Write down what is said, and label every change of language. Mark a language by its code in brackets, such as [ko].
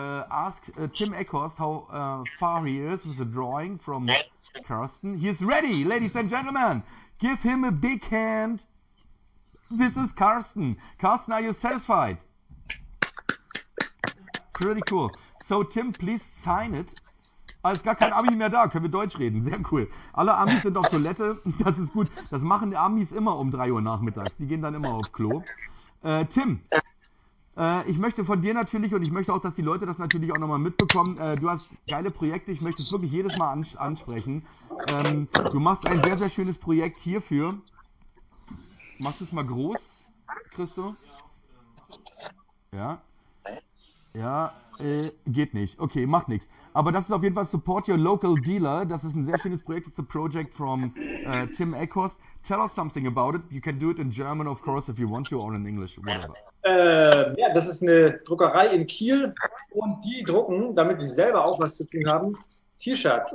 [en] ask Tim Eckhorst how far he is with the drawing from Carsten. He is ready, ladies and gentlemen. Give him a big hand. This is Carsten. Carsten, are you satisfied? Pretty cool. So, Tim, please sign it. [de] Ist gar kein Ami mehr da, können wir Deutsch reden. Sehr cool. Alle Amis sind auf Toilette, das ist gut. Das machen die Amis immer um 3 Uhr nachmittags. Die gehen dann immer auf Klo. Tim, ich möchte von dir natürlich, und ich möchte auch, dass die Leute das natürlich auch nochmal mitbekommen, du hast geile Projekte, ich möchte es wirklich jedes Mal ansprechen. Du machst ein sehr, sehr schönes Projekt hierfür. Machst du es mal groß, Christo? Ja. Ja, geht nicht. Okay, macht nichts. Aber das ist auf jeden Fall Support Your Local Dealer. Das ist ein sehr schönes Projekt. [en] It's a project from Tim Eckhorst. Tell us something about it. You can do it in German, of course, if you want to, or in English, whatever. [de] Ja, das ist eine Druckerei in Kiel und die drucken, damit sie selber auch was zu tun haben, T-Shirts.